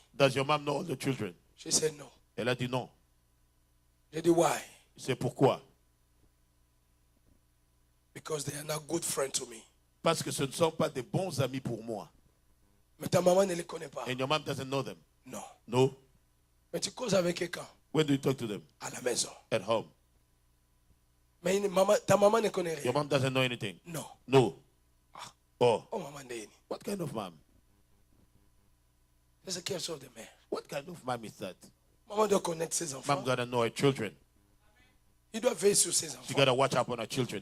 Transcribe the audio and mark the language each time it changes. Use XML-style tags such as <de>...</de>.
<en>does your mom know all the children?</en> <fr>Je sais non. Elle a dit non. J'ai dit</fr> <en>why?</en> <fr>C'est pourquoi?</fr> <en>Because they are not good friends to me.</en> <fr>Parce que ce ne sont pas des bons amis pour moi. Mais ta maman ne les connaît pas.</fr> <en>And your mom doesn't know them.</en> <fr>Non.</fr> <en>No.</en> <fr>Mais tu causes avec eux quand?</fr> <en>When do you talk to them?</en> <fr>À la maison.</fr> <en>At home.</en> <fr>Mais ta maman ne connaît rien.</fr> <en>Your mom doesn't know anything.</en> <fr>Non.</fr> <en>No. Oh,</en> <fr>Oh maman Ndéni.</fr> <en>what kind of mom?</en> <fr>C'est quelle sorte de mère?</fr> <en>What kind of mom is that?</en> <fr>Maman doit connaître ses enfants.</fr> <en>Mom gotta know her children.</en> <fr>Il doit veiller sur ses</fr> <en>She</en> <fr>enfants.</fr> <en>gotta watch out on her children.</en>